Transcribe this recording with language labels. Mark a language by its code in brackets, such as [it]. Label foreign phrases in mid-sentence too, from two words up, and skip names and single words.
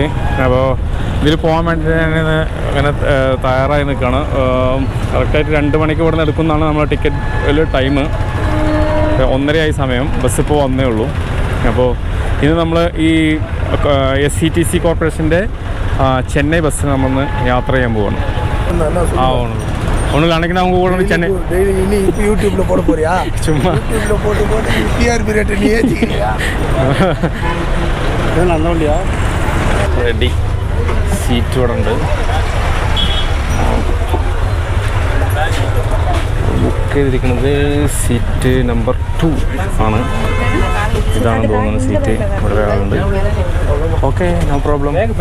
[ml] അപ്പോൾ ഇതിൽ പോകാൻ വേണ്ടിയിട്ട് ഞാൻ അങ്ങനെ തയ്യാറായി നിൽക്കുകയാണ്. കറക്റ്റായിട്ട് 2 മണിക്ക് ഇവിടെ നിന്ന് എടുക്കുന്നതാണ് നമ്മുടെ ടിക്കറ്റിൽ ടൈം. 1:30 സമയം. ബസ് ഇപ്പോൾ വന്നേ ഉള്ളൂ. അപ്പോൾ ഇന്ന് നമ്മൾ ഈ SCTC കോർപ്പറേഷൻ്റെ ചെന്നൈ ബസ്സിൽ നമ്മളൊന്ന് യാത്ര ചെയ്യാൻ പോവാണ്. [ta] ஒன்று அன்னைக்கு நான் உங்கள் கூட சென்னை நீ இப்போ யூடியூப்ல போட போறியா? சும்மா யூடியூப்ல போட்டு [en] TRP rate [ta] நீ ஏற்றிக்கிறியா? [ml] നല്ല വണ്ടിയാ. റെഡി. സീറ്റ് ഇവിടെ ഉണ്ട്. ബുക്ക് ചെയ്തിരിക്കുന്നത് സീറ്റ് നമ്പർ 2 ആണ്. ഇതാണ് തോന്നുന്നത് സീറ്റ്. ഇവിടെ ആളുണ്ട്. [en] okay, no problem.